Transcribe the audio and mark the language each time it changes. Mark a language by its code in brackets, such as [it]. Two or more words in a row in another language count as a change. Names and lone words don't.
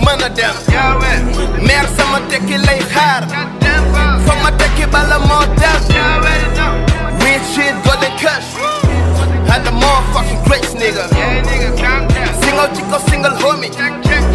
[wo] dem. [en] Y'all ready? [wo] Meer sama tekki lay xaar. [en] Goddamn fuck. [wo] Foog ma tekki bala moo dem. [en] Y'all ready now? Real shit, golden cash. Had the motherfucking greats, nigga. Yeah, nigga, calm down. Single chico, single homie. Check,